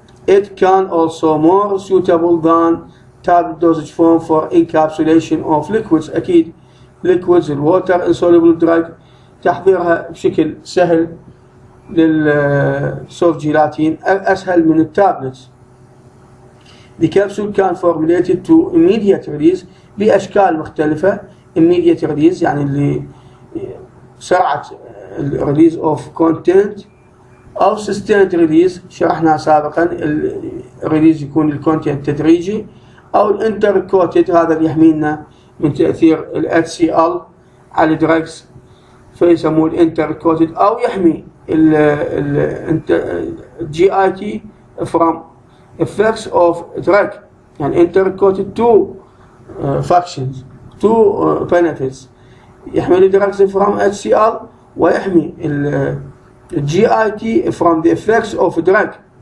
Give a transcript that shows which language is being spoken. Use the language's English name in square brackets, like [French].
[English] It can also more suitable than tablet dosage form for encapsulation of liquids. [Arabic] أكيد liquids ال [English] water insoluble drug [Arabic] تحضيرها بشكل سهل للسوفت جيلاتين أسهل من التابلت. [English] The capsule can formulated to immediate release [Arabic] بأشكال مختلفة. [English] immediate release [Arabic] يعني اللي سرعة [English] release of content، [Arabic] أو [English] sustained release [Arabic] شرحنا سابقا الريليز يكون الكونتنت تدريجي، أو الانتركوتد هذا اللي يحمينا من تأثير ال HCl على الدراجز فيسموه الانتركوتد، أو يحمي ال GIT [English] from effects of drug. يعني intercoated two functions two benefits، [Arabic] يحمي الدراجز [English] from HCl [Arabic] ويحمي ال GIT [English] from the effects of drug.